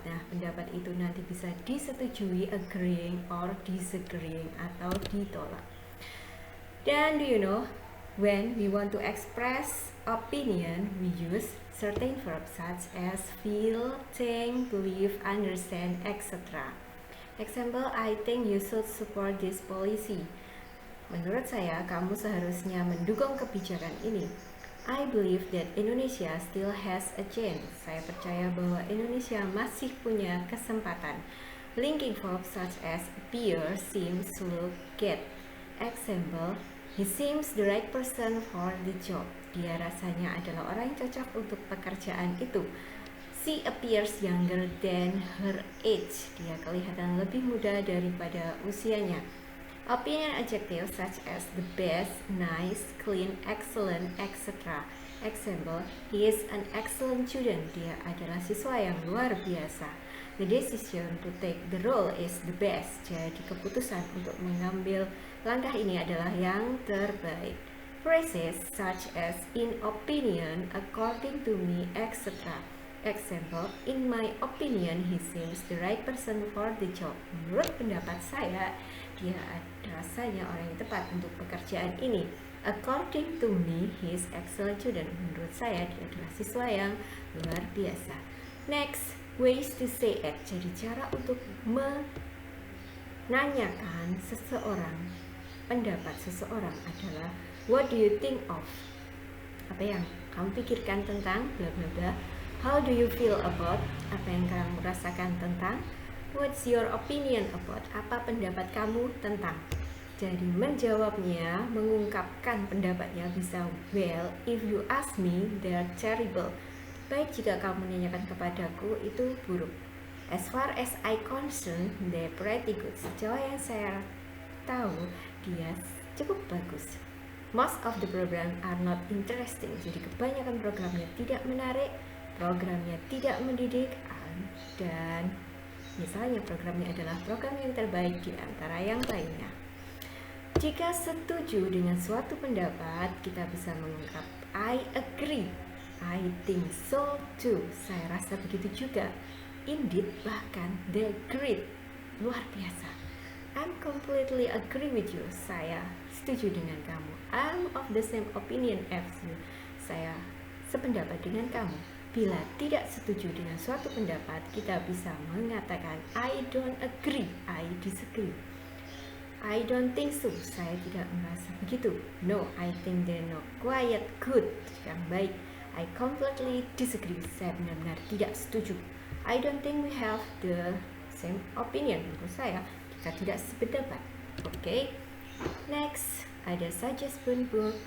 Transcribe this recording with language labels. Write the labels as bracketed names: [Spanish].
[Indonesian] Nah, pendapat itu nanti bisa disetujui, [English] agreeing or disagreeing [Indonesian] atau ditolak. Dan [English] do you know, when we want to express opinion, we use certain verbs such as feel, think, believe, understand, etc. Example, I think you should support this policy. [Indonesian] Menurut saya, kamu seharusnya mendukung kebijakan ini. [English] I believe that Indonesia still has a chance. [Indonesian] Saya percaya bahwa Indonesia masih punya kesempatan. [English] Linking verbs such as appear, seems, look, get. Example, he seems the right person for the job. [Indonesian] Dia rasanya adalah orang yang cocok untuk pekerjaan itu. [English] She appears younger than her age. [Indonesian] Dia kelihatan lebih muda daripada usianya. [English] Opinion adjectives such as the best, nice, clean, excellent, etc. Example, he is an excellent student. [Indonesian] Dia adalah siswa yang luar biasa. [English] The decision to take the role is the best. [Indonesian] Jadi keputusan untuk mengambil langkah ini adalah yang terbaik. [English] Phrases such as in opinion, according to me, etc. Example, in my opinion, he seems the right person for the job. [Indonesian] Menurut pendapat saya, dia rasanya orang yang tepat untuk pekerjaan ini. [English] According to me, he is excellent student. [Indonesian] Menurut saya, dia adalah siswa yang luar biasa. [English] Next, ways to say it. [Indonesian] Jadi cara untuk menanyakan seseorang, pendapat seseorang adalah [English] what do you think of? [Indonesian] Apa yang kamu pikirkan tentang bla bla bla. [English] How do you feel about? [Indonesian] Apa yang kamu rasakan tentang? [English] What's your opinion about? [Indonesian] Apa pendapat kamu tentang? Jadi menjawabnya, mengungkapkan pendapatnya bisa [English] well, if you ask me, they're terrible. [Indonesian] Baik jika kamu menanyakan kepadaku, itu buruk. [English] As far as I concern, they're pretty good. [Indonesian] Sejauh yang saya tahu, dia cukup bagus. [English] Most of the program are not interesting. [Indonesian] Jadi kebanyakan programnya tidak menarik, programnya tidak mendidik, dan misalnya programnya adalah program yang terbaik di antara yang lainnya. Jika setuju dengan suatu pendapat, kita bisa mengungkap [English] I agree, I think so too, [Indonesian] saya rasa begitu juga, [English] indeed, [Indonesian] bahkan [English] they're great, [Indonesian] luar biasa. [English] I'm completely agree with you, [Indonesian] saya setuju dengan kamu. [English] I'm of the same opinion as you, [Indonesian] saya sependapat dengan kamu. Bila tidak setuju dengan suatu pendapat, kita bisa mengatakan [English] I don't agree, I disagree. I don't think so, [Indonesian] saya tidak merasa begitu. [English] No, I think they're not quite good, [Indonesian] yang baik. [English] I completely disagree, [Indonesian] saya benar-benar tidak setuju. [English] I don't think we have the same opinion. [Indonesian] Menurut saya, kita tidak sependapat. Okay. Next, ada [English] suggest book.